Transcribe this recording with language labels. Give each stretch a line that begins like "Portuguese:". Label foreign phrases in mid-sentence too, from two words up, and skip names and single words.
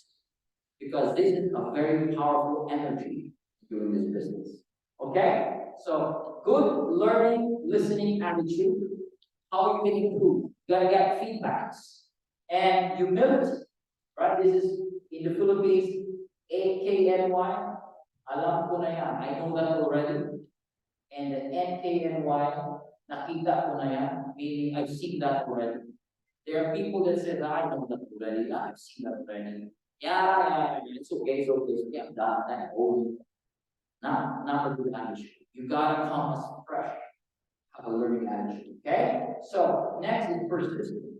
English: Because this is a very powerful energy doing this business. Okay? So good learning, listening attitude. How you can improve. You gotta get feedbacks. And humility. Right? This is in the Philippines, AKNY.
Filipino: Alam ko na yan.
English: I know that already. And the NKNY,
Filipino: nakita ko na yan.
English: Meaning I've seen that already. There are people that say, I know that already. I've seen that already. Yeah, it's okay, it's okay. So yeah, that old. Not a good attitude. You gotta come as fresh. Have a learning attitude. Okay? So next is persistence.